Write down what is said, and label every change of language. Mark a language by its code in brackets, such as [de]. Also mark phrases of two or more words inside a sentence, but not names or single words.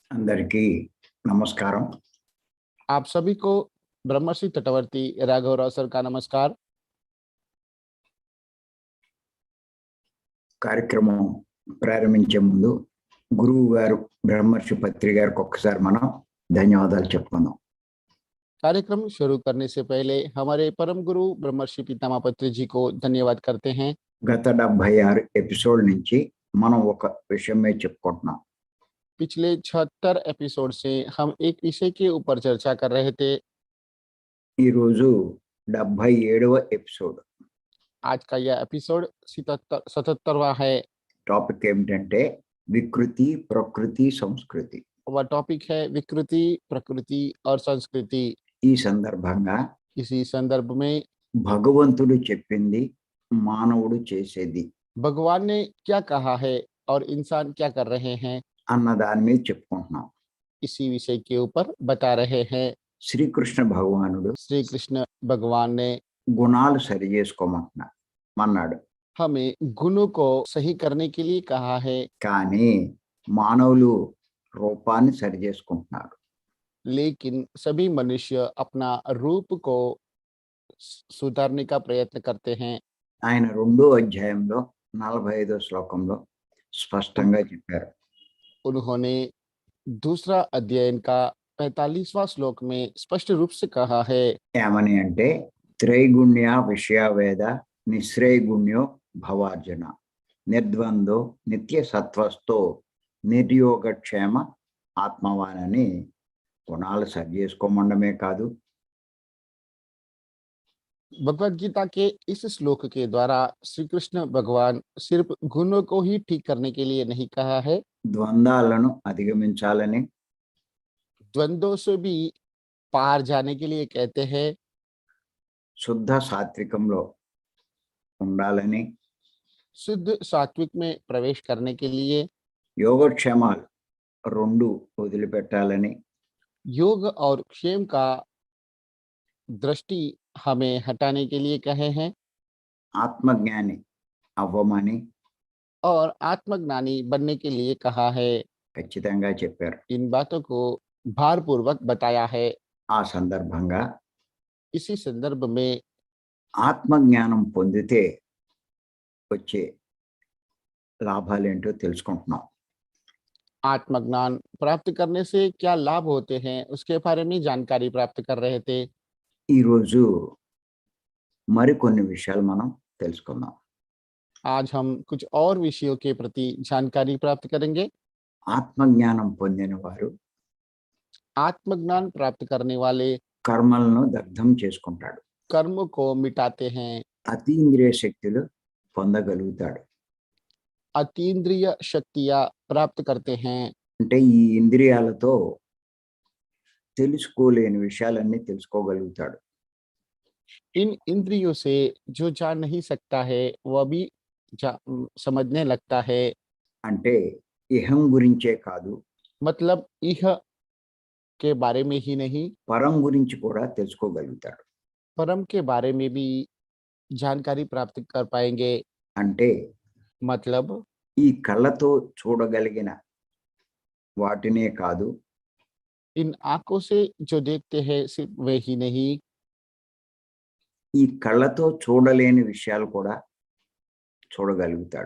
[te] అందరికీ నమస్కారం. [hi] आप सभी को ब्रह्मश्री तटवर्ती राघव राव सर का नमस्कार। [te] కార్యక్రమం ప్రారంభించే ముందు గురువు గారు బ్రహ్మర్షి పత్రి గారికి ఒక్కసారి మనం ధన్యవాదాలు చెప్పుకుందాం. [hi] कार्यक्रम शुरू करने से पहले हमारे परम गुरु ब्रह्मश्री पितामह पत्री जी को धन्यवाद करते हैं। [te] గత 76 ఎపిసోడ్ నుంచి మనం ఒక విషయమే చెప్పుకుంటున్నాం. [hi] पिछले 76 एपिसोड से हम एक विषय के ऊपर चर्चा कर रहे थे। [te] ఈ రోజు 77వ ఎపిసోడ్. [hi] आज का यह एपिसोड 77वां है। [te] టాపిక్ ఏమిటంటే వికృతి, ప్రకృతి, సంస్కృతి. [hi] वह टॉपिक है विकृति, प्रकृति और संस्कृति। [te] ఈ సందర్భంగా [hi] इसी संदर्भ में [te] భగవంతుడు చెప్పింది, మానవుడు చేసేది [hi] भगवान ने क्या कहा है और इंसान क्या कर रहे हैं, [te] అన్న దాని మీద చెప్పుకుంటున్నాం. [hi] इसी विषय के ऊपर बता रहे हैं। [te] శ్రీకృష్ణ భగవానుడు [hi] श्री कृष्ण भगवान ने [te] గుణాలు సరి చేసుకోమన్నాడు. [hi] हमें गुणों को सही करने के लिए कहा है, [te] కానీ మానవులు రూపాన్ని సరి చేసుకుంటున్నారు. [hi] लेकिन सभी मनुष्य अपना रूप को सुधारने का प्रयत्न करते हैं। [te] ఆయన 2వ అధ్యాయంలో 45వ శ్లోకంలో స్పష్టంగా చెప్పారు. [hi] उन्होंने दूसरा अध्ययन का 45वां श्लोक में स्पष्ट रूप से कहा है, [te] ఏమని అంటే [sa] త్రైగుణ్య విషయవేద నిశ్రేయగుణ్యో భవార్జున నిర్ద్వందో నిత్య సత్వస్తో నిర్యోగక్షేమ ఆత్మవానని [te] గుణాలు సరి చేసుకోమండమే కాదు, [hi] भगवत गीता के इस श्लोक के द्वारा श्री कृष्ण भगवान सिर्फ गुणों को ही ठीक करने के लिए नहीं कहा है, [te] ద్వంద్వాలను అధిగమించాలని, [hi] द्वंद्वों से भी पार जाने के लिए कहते हैं, [te] శుద్ధ సాత్వికంలో ఉండాలని, [hi] शुद्ध सात्विक में प्रवेश करने के लिए, [te] యోగక్షేమాలు 2 వదిలిపెట్టాలని, [hi] योग और क्षेम का दृष्टि हमें हटाने के लिए कहे हैं [te] ఆత్మజ్ఞాని అవ్వమని [hi] और आत्मज्ञानी बनने के लिए कहा है। [te] ఖచ్చితంగా చెప్పారు. [hi] इन बातों को भारपूर्वक बताया है। [te] ఆ సందర్భంగా [hi] इसी संदर्भ में [te] ఆత్మజ్ఞానం పొందితే వచ్చే లాభాలేంటో తెలుసుకుంటున్నాం. [hi] आत्मज्ञान प्राप्त करने से क्या लाभ होते हैं उसके बारे में जानकारी प्राप्त कर रहे थे। [te] ఈరోజు మరికొన్ని విషయాలు మనం తెలుసుకుందాం. [hi] आज हम कुछ और विषयों के प्रति जानकारी प्राप्त करेंगे। [te] ఆత్మజ్ఞానం పొందిన వారు [hi] आत्मज्ञान प्राप्त करने वाले [te] కర్మలను దగ్ధం చేసుకుంటాడు. [hi] कर्म को मिटाते हैं, [te] అతీంద్రియ శక్తులు పొందగలుగుతాడు. [hi] अतीन्द्रिय शक्तियां प्राप्त करते हैं। [te] అంటే ఈ ఇంద్రియాలతో తెలుసుకోలేని విషయాలన్నీ తెలుసుకోగలుగుతాడు. [hi] इन इंद्रियों से जो जान नहीं सकता है वह भी समझने लगता है। [te] అంటే ఇహం గురించే కాదు, [hi] मतलब इह के बारे में ही नहीं, [te] పరం గురించి కూడా తెలుసుకోగలుగుతాడు. [hi] परम के बारे में भी जानकारी प्राप्त कर पाएंगे। [te] అంటే [hi] मतलब [te] ఈ కళ్ళతో చూడగలిగిన వాటినే కాదు, [hi] इन आंखों से जो देखते हैं सिर्फ वे ही नहीं, [te] ఈ కళ్ళతో చూడలేని విషయాలు కూడా చూడగలుగుతాడు.